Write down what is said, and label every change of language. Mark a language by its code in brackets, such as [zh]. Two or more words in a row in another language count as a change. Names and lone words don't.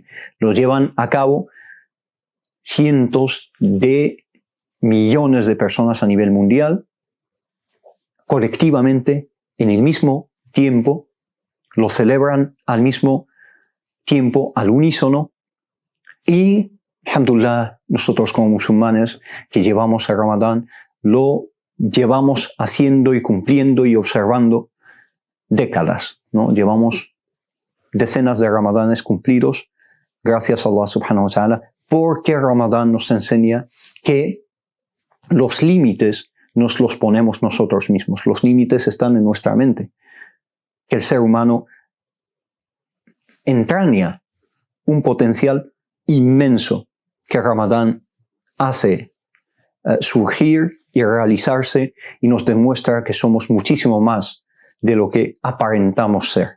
[es] Lo llevan a cabo cientos de millones de personas a nivel mundial, colectivamente, en el mismo tiempo, lo celebran al mismo tiempo, al unísono, y, alhamdulillah, nosotros como musulmanes que llevamos el Ramadán, lo llevamos haciendo y cumpliendo y observando décadas, ¿no? Llevamos decenas de Ramadanes cumplidos, gracias a Allah [ar] سبحانه وتعالى, [es] porque Ramadán nos enseña que los límites nos los ponemos nosotros mismos. Los límites están en nuestra mente. Que el ser humano entraña un potencial inmenso que Ramadán hace surgir y realizarse y nos demuestra que somos muchísimo más de lo que aparentamos ser.